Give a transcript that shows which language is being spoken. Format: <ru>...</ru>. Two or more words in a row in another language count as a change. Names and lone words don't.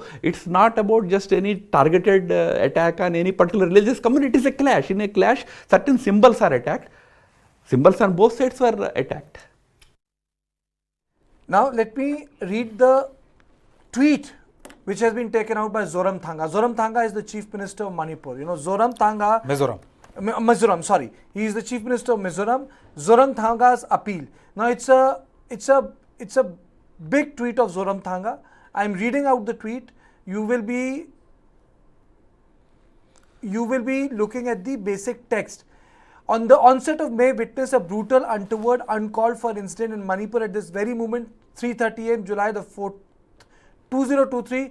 <en>It's not about just any targeted attack on any particular religious community. It is a clash. In a clash, certain symbols are attacked. Symbols on both sides were attacked. Now, let me read the tweet which has been taken out by Zoramthanga. Zoramthanga is the Chief Minister of Manipur. Zoramthanga... Mizoram, sorry. He is the Chief Minister of Mizoram. Zoramthanga's appeal. Now, it's a big tweet of Zoramthanga. I am reading out the tweet. You will be looking at the basic text. On the onset of May, witness a brutal, untoward, uncalled for incident in Manipur at this very moment, 3:30 am, July the 4th, 2023.</en>